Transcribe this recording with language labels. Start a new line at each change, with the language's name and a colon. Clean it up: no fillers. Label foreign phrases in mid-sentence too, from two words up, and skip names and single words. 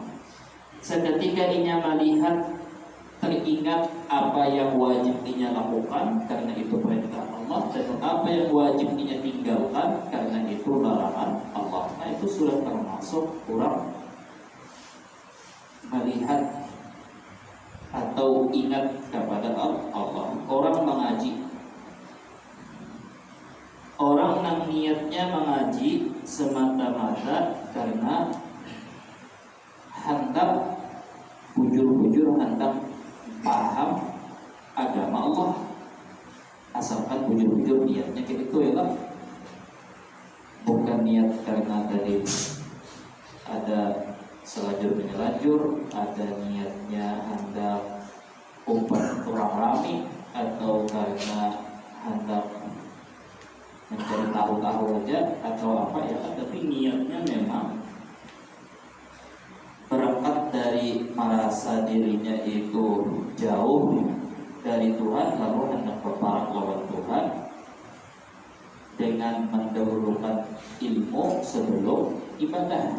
Indonesian: Seketika ia melihat, teringat apa yang wajib ia lakukan karena itu perintah Allah, dan apa yang wajib ia tinggalkan karena itu larangan Allah. Nah, itu sudah termasuk orang melihat atau ingat kepada Allah. Orang mengaji, orang yang niatnya mengaji semata-mata karena hendak bujur-bujur, hendak paham agama Allah, asalkan bujur-bujur niatnya gitu ya lah, bukan niat karena tadi ada selajur menyelajur, ada niatnya hendak umpat orang ramai, atau karena hendak mencari tahu-tahu aja atau apa ya, tapi niatnya memang berangkat dari merasa dirinya itu jauh dari Tuhan, lalu hendak berperang lawan Tuhan dengan mendahulukan ilmu sebelum ibadah.